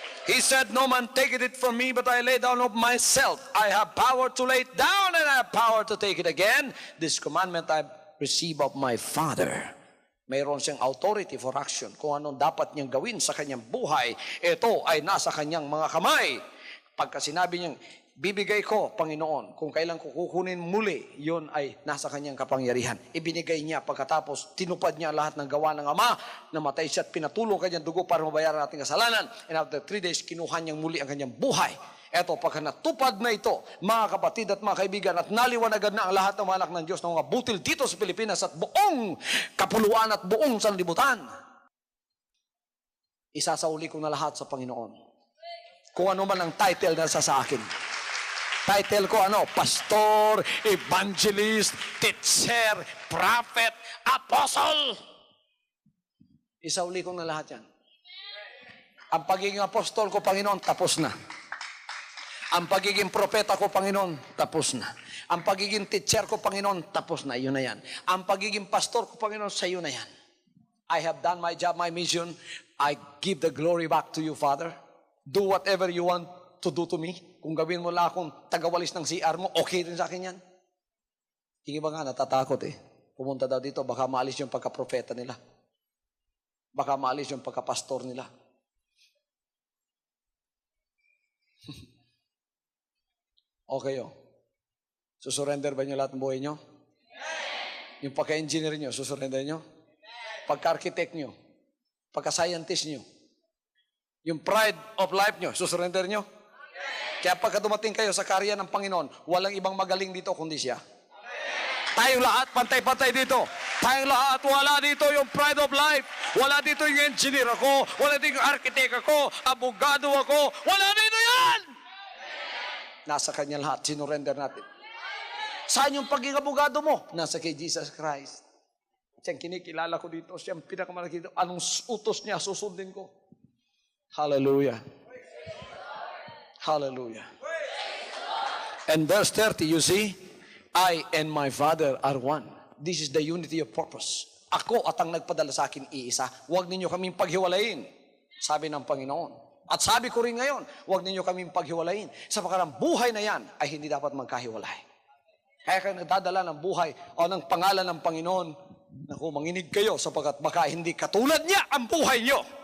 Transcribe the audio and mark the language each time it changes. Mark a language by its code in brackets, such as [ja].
[en] He said, no man taketh it from me, but I lay down of myself. I have power to lay it down, and I have power to take it again. This commandment I receive of my Father. Mayroon siyang authority for action. [tl] Kung anong dapat niyang gawin sa kanyang buhay, ito ay nasa kanyang mga kamay. Pagka sinabi niyang, bibigay ko, Panginoon, kung kailan ko kukunin muli, yun ay nasa kanyang kapangyarihan. Ibinigay niya pagkatapos, tinupad niya lahat ng gawa ng Ama, namatay siya at pinatulong kanyang dugo para mabayaran ating kasalanan. And after 3 days, kinuha niyang muli ang kanyang buhay. Eto, pagka natupad na ito, mga kapatid at mga kaibigan, at naliwanagan na ang lahat ng mga anak ng Diyos ng mga butil dito sa Pilipinas at buong kapuluan at buong sanlibutan, isasauli ko na lahat sa Panginoon. Kung ano man ang title na sa akin. Title ko ano? [en] Pastor, evangelist, teacher, prophet, apostle. [tl] Isauli ko na lahat yan. Ang pagiging apostol ko, Panginoon, tapos na. Ang pagiging propeta ko, Panginoon, tapos na. Ang pagiging teacher ko, Panginoon, tapos na. Yun na yan. Ang pagiging pastor ko, Panginoon, sa iyo na yan. [en] I have done my job, my mission. I give the glory back to you, Father. Do whatever you want to do to me. [tl] Kung gawin mo lang akong tagawalis ng CR mo, okay rin sa akin yan. Yung iba nga natatakot eh. Pumunta daw dito, baka maalis yung pagka-propeta nila. Baka maalis yung pagka-pastor nila. Okay oh. Susurrender ba nyo lahat ng buhay nyo? Yung pagka-engineer nyo, susurrender nyo? Pagka-architect nyo? Pagka-scientist nyo? Yung pride of life nyo, susurrender nyo? Kaya pagka dumating kayo sa karya ng Panginoon, walang ibang magaling dito kundi siya. Tayong lahat, pantay-pantay dito. Tayong lahat, wala dito yung pride of life. Wala dito yung engineer ako. Wala dito yung architect ako. Abogado ako. Wala dito yan! Nasa kanya lahat, sinurrender natin. Saan yung pagiging abogado mo? Nasa kay Jesus Christ. Siyang kinikilala ko dito. Siyang pinakamalaki dito. Anong utos niya, susundin ko. Hallelujah. Hallelujah. [en] And verse 30, you see, I and my Father are one. This is the unity of purpose. [tl] Ako at ang nagpadala sa akin iisa. Huwag ninyo kaming paghiwalayin, sabi ng Panginoon. At sabi ko rin ngayon, huwag ninyo kaming paghiwalayin. Sapagkat ang buhay na yan ay hindi dapat magkahiwalay. Kaya kayo nagdadala ng buhay o ng pangalan ng Panginoon, naku, manginig kayo sapagkat baka hindi katulad niya ang buhay niyo.